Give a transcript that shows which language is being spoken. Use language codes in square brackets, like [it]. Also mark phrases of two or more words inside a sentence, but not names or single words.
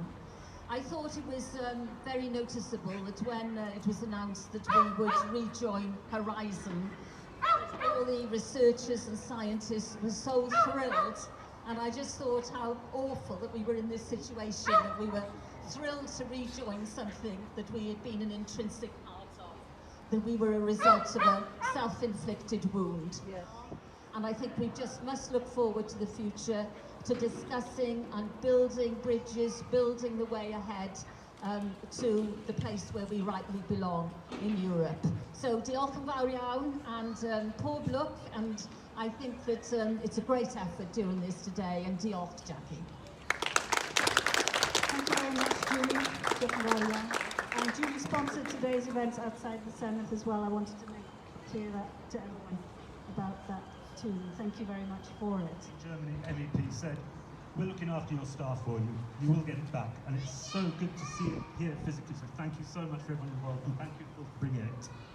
[en] I thought it was very noticeable that when it was announced that we would rejoin Horizon, all the researchers and scientists were so thrilled, and I just thought how awful that we were in this situation, that we were thrilled to rejoin something that we had been an intrinsic part of, that we were a result of a self-inflicted wound. Yes. And I think we just must look forward to the future, to discussing and building bridges, building the way ahead to the place where we rightly belong in Europe. [cy] So diolch yn fawr iawn and pob lwc, [en] and I think that it's a great effort doing this today, and diolch Jackie. Thank you very much, Julie. [cy] Diolch yn fawr iawn. [en] And Julie sponsored today's events outside the Senate as well. I wanted to make clear that to everyone about that too. Thank you very much for it. Germany MEP said, "We're looking after your staff for you. You will get it back." And it's so good to see it here physically. So thank you so much for everyone involved, and thank you for bringing it.